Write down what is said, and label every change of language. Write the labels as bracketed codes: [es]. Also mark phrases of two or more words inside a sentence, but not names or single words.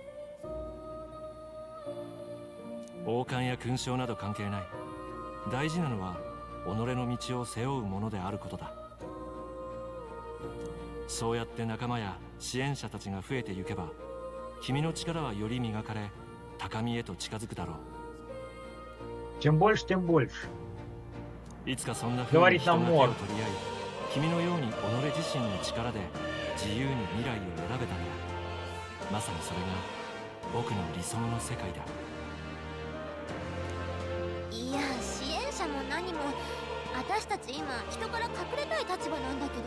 [ja] 王冠や勲章など関係ない。大事なのは己の道を背負うものであることだ。そうやって仲間や支援者たちが増えてゆけば、君の力はより磨かれ、高みへと近づくだろう。 [ru] Чем больше, тем больше. [ja] いつかそんな風に人が手を取り合い、君のように己自身の力で自由に未来を選べたのだ。まさにそれが僕の理想の世界だ。いや、支援者も何も私たち今人から隠れたい立場なんだけど。